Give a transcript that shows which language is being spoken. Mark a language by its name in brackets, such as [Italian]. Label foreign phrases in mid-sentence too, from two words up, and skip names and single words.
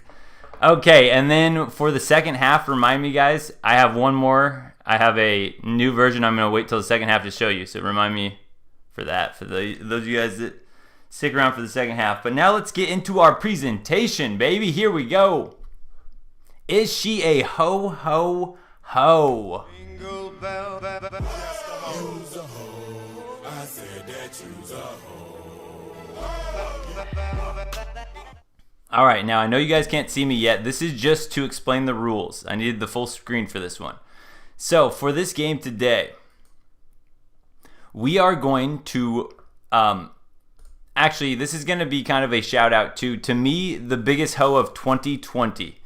[English] Okay, and then for the second half, remind me, guys, I have one more. I have a new version. I'm going to wait till the second half to show you. So remind me for that, for those of you guys that stick around for the second half. But now let's get into our presentation, baby. Here we go. Is she a ho ho ho? Jingle bell, bell, bell, You's a hoe. I said that you's a hoe. All right, now I know you guys can't see me yet. This is just to explain the rules. I needed the full screen for this one. So for this game today, we are going to, actually, this is going to be kind of a shout out to me, the biggest hoe of 2020.